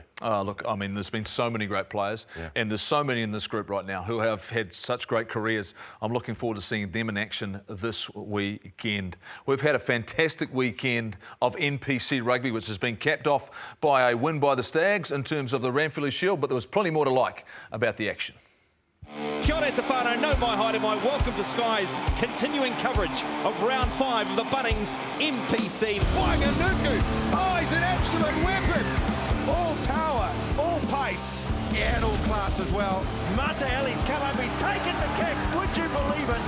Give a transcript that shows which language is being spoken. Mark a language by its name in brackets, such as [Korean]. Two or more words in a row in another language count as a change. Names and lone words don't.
[English] Look, I mean, there's been so many great players, and there's so many in this group right now who have had such great careers. I'm looking forward to seeing them in action this weekend. We've had a fantastic weekend of NPC rugby, which has been capped off by a win by the Stags in terms of the Ranfurly Shield, but there was plenty more to like about the action. [Māori] Kia ora Tefano, no mai haere mai, [English] welcome to Sky's continuing coverage of round 5 of the Bunnings NPC. Whanganuku, oh, he's an absolute weapon. All power, all pace. Yeah, and all class as well. Mataeli's come up, he's taken the kick, would you believe it?